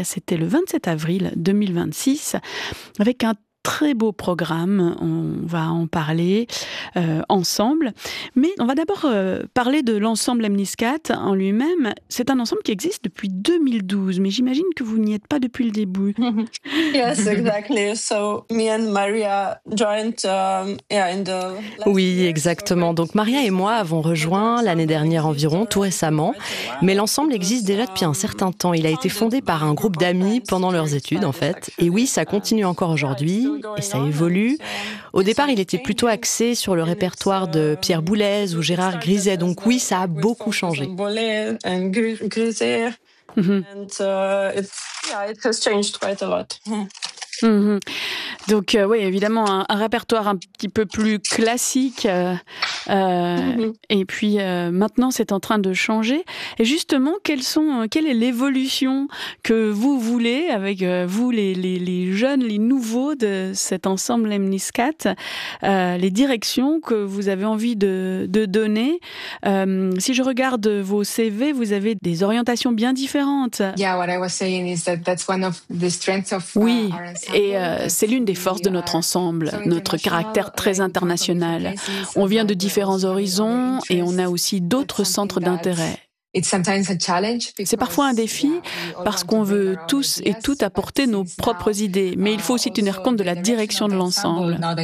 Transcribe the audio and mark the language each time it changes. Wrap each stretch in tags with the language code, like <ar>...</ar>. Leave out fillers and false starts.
<fr>C'était le 27 avril 2026, avec un très beau programme. On va en parler ensemble. Mais on va d'abord parler de l'ensemble Lemniscat en lui-même. C'est un ensemble qui existe depuis 2012, mais j'imagine que vous n'y êtes pas depuis le début.</fr> <en>Yes, exactly. So, me and Maria joined in the last</en> <fr>Oui, exactement. Donc, Maria et moi avons rejoint l'année dernière environ, tout récemment. Mais l'ensemble existe déjà depuis un certain temps. Il a été fondé par un groupe d'amis pendant leurs études, en fait. Et oui, ça continue encore aujourd'hui. Et ça évolue. Au départ, il était plutôt axé sur le répertoire de Pierre Boulez ou Gérard Griset. Donc oui, ça a beaucoup changé. Mm-hmm. Mmh. Donc oui, évidemment, un répertoire un petit peu plus classique. Et puis maintenant, c'est en train de changer. Et justement, quelle est l'évolution que vous voulez avec vous, les jeunes, les nouveaux de cet ensemble Lemniscat, les directions que vous avez envie de donner. Si je regarde vos CV, vous avez des orientations bien différentes.</fr> <en>Yeah, what I was saying is that that's one of the strengths of our ensemble.</en> <fr>Oui, et c'est l'une des forces de notre ensemble, notre caractère très international. On vient de différents horizons et on a aussi d'autres centres d'intérêt. C'est parfois un défi parce qu'on veut tous et toutes apporter nos propres idées, mais il faut aussi tenir compte de la direction de l'ensemble.</fr>